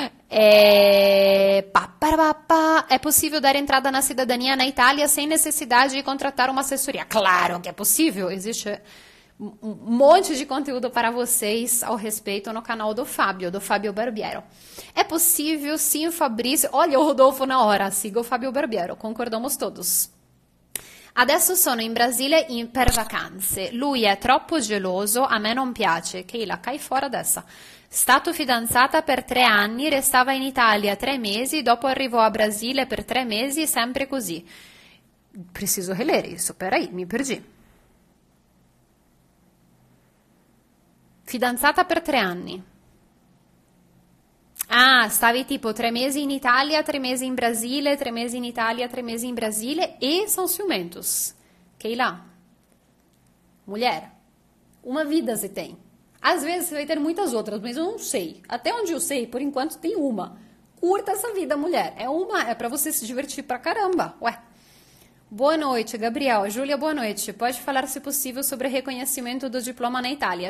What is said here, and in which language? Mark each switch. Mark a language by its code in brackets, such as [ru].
[pt] É possível dar entrada na cidadania na Itália sem necessidade de contratar uma assessoria? Claro que é possível. Existe um monte de conteúdo para vocês ao respeito no canal do Fábio Barbiero. É possível, sim, o Fabrício. Olha o Rodolfo na hora. Siga o Fábio Barbiero. Concordamos todos. [it] Adesso sono in Brasile per vacanze. Lui è troppo geloso, a me non piace. [pt] Keila, cai fora dessa. [it] Stato fidanzata per 3 anni, restava in Italia 3 mesi, dopo arrivò a Brasile per 3 mesi, sempre così. [pt] Preciso relere isso, peraí, [it] mi perdi. Fidanzata per 3 anni. Stavi tipo 3 mesi in Italia, 3 mesi in Brasile, 3 mesi in Italia, 3 mesi in Brasile [pt] e são ciumentos. Keila, mulher, uma vida você tem. Às vezes você vai ter muitas outras, mas eu não sei. Até onde eu sei, por enquanto tem uma. Curta essa vida, mulher. É pra você se divertir pra caramba. Ué. Boa noite, Gabriel. Júlia, boa noite. Pode falar, se possível, sobre reconhecimento do diploma na Itália.